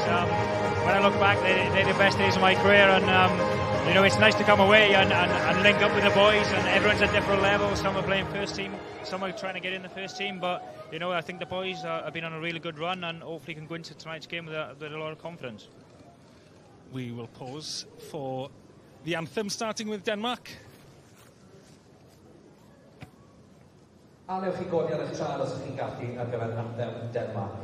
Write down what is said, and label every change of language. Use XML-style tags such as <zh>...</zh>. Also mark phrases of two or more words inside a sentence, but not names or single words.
<en>When I look back, they're the best days of my career, and you know, it's nice to come away and link up with the boys, and everyone's at different levels. Some are playing first team, some are trying to get in the first team, but you know, I think the boys have been on a really good run, and hopefully can go into tonight's game with a lot of confidence. We will pause for the anthem, starting with Denmark.</en> <cy>A newch chi godi ar eich traed os ydych chi'n gallu ar gyfer anthem Denmark.</cy>